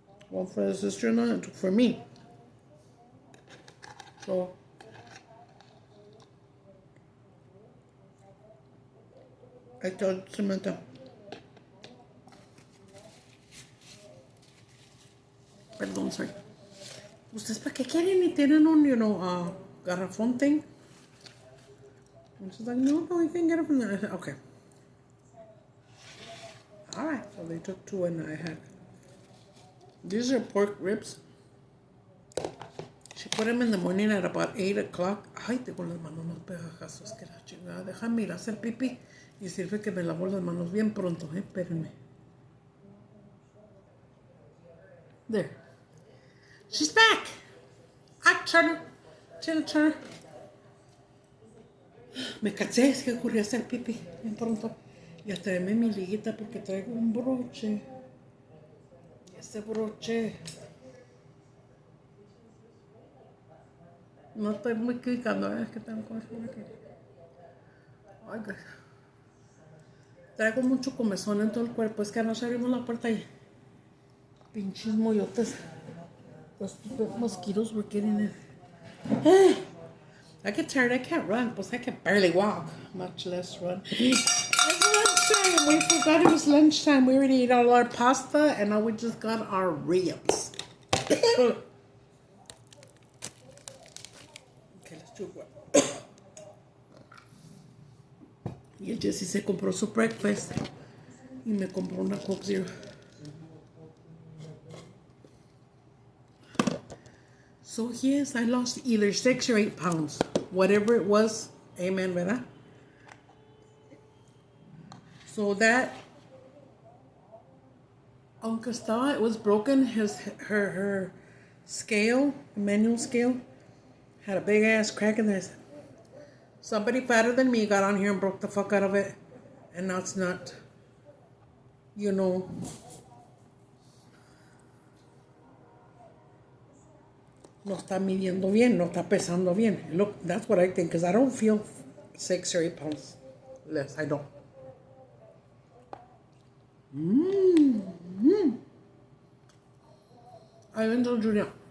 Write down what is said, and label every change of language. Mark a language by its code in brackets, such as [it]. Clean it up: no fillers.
[en] 1 for his sister-in-law and 2 for me. So I told Samantha, perdón, sorry. [es] ¿Ustedes para qué quieren y tienen un, garrafón thing? [en] And she's like, no, you can get it from there. I said, okay. Alright, so they took 2 and I had. These are pork ribs. She put them in the morning at about 8 o'clock. [es] Ay, tengo las manos más pegajosas que la chingada. Déjame ir a hacer pipí. Y sirve que me lavo las manos bien pronto, espérenme. [en] There. She's back. Ah, Turner. Turner. [es] Me cansé, es que ocurrió hacer pipí bien pronto. Y a traerme mi liguita porque traigo un broche. Este broche. No estoy muy clicando, es que tengo cosas aquí. Ay, traigo mucho comezón en todo el cuerpo. Es que anoche abrimos la puerta y pinches moyotes. [en] Los stupid mosquitoes were getting in. I get tired, I can't run. Pues I can barely walk, much less run. It's lunchtime. We forgot it was lunchtime. We already ate all our pasta and now we just got our ribs. Okay, let's do what. [es] Y el Jesse se compró su breakfast y me compró una Coke Zero. [en] So yes, I lost either 6 or 8 pounds. Whatever it was, amen, ¿verdad? So that, [es] aunque estaba, [en] it was broken, her scale, manual scale, had a big ass crack in there. Somebody fatter than me got on here and broke the fuck out of it. And now it's not, [es] no está midiendo bien, no está pesando bien. [en] Look, that's what I think, because I don't feel 6 or 8 pounds less. I don't. I even told Julia.